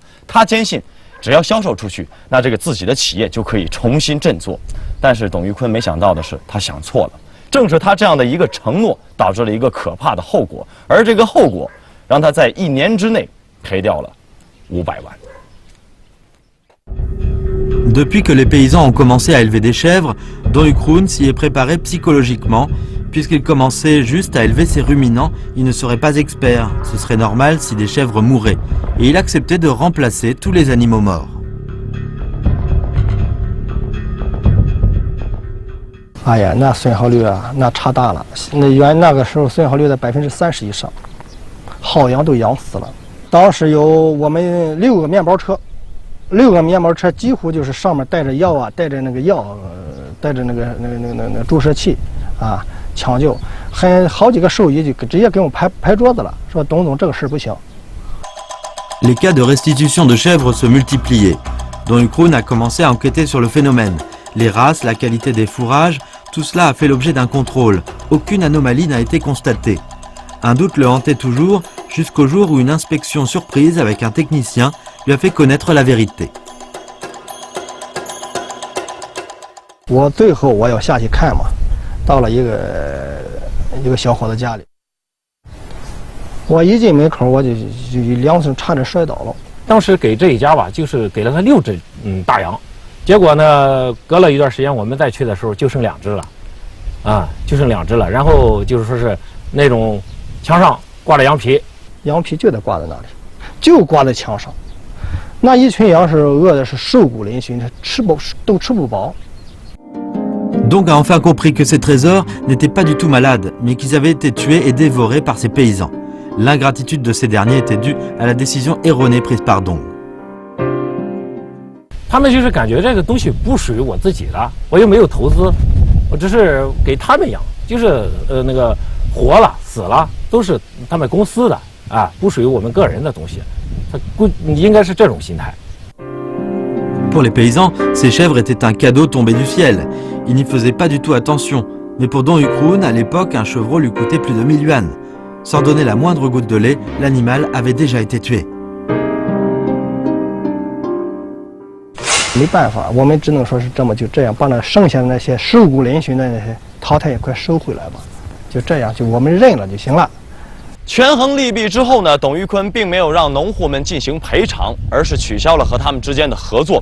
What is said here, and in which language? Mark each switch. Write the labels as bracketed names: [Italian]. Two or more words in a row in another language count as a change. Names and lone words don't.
[Chinese] 他坚信。只要销售出去，那这个自己的企业就可以重新振作。但是董玉坤没想到的是，他想错了。正是他这样的一个承诺，导致了一个可怕的后果，而这个后果让他在1年之内赔掉了500万。 [French] Depuis que les paysans ont commencé à élever des chèvres, Don Yu Kroon s'y est préparé psychologiquement. Puisqu'il commençait juste à élever ses ruminants, il ne serait pas expert. Ce serait normal si des chèvres mouraient. Et il acceptait de remplacer tous les animaux morts. [Chinese] 哎呀，那损耗率啊，那差大了。那个时候损耗率在30%以上，好羊都养死了。当时有我们6个面包车，6个面包车几乎就是上面带着药啊，带着那个药，带着那个注射器啊。抢救，好几个兽医就直接给我们拍桌子了，说董总这个事不行。 [French] Les cas de restitution de chèvres se multipliaient. Don Yu Kroon a commencé à enquêter sur le phénomène. Les races, la qualité des fourrages, tout cela a fait l'objet d'un contrôle. Aucune anomalie n'a été constatée. Un doute le hantait toujours jusqu'au jour où une inspection surprise avec un technicien lui a fait connaître la vérité. [Chinese] 我最后我要下去看嘛。到了一个小伙子家里，我一进门口我就2声差点摔倒了。当时给这一家吧，就是给了他6只大羊，结果呢，隔了一段时间我们再去的时候就剩2只了，啊，就剩2只了。然后就是说是那种墙上挂着羊皮，羊皮就得挂在那里，就挂在墙上。那一群羊是饿的是瘦骨嶙峋，都吃不饱。 [French] Donc a enfin compris que ces trésors n'étaient pas du tout malades, mais qu'ils avaient été tués et dévorés par ces paysans. L'ingratitude de ces derniers était due à la décision erronée prise par Dong. [Chinese] 他们就是感觉这个东西不属于我自己的，我又没有投资，我只是给他们养，就是那个活了死了都是他们公司的啊，不属于我们个人的东西，他应该是这种心态。 [French] Pour les paysans, ces chèvres étaient un cadeau tombé du ciel. Ils n'y faisaient pas du tout attention. Mais pour Don Ukroon, à l'époque, un chevreau lui coûtait plus de 1000 yuans. Sans donner la moindre goutte de lait, l'animal avait déjà été tué. [Chinese] 没办法，我们只能说是这样把那剩下的那些瘦骨嶙峋的那些淘汰也快收回来吧，就这样，就我们认了就行了。权衡利弊之后呢，董玉坤并没有让农户们进行赔偿，而是取消了和他们之间的合作。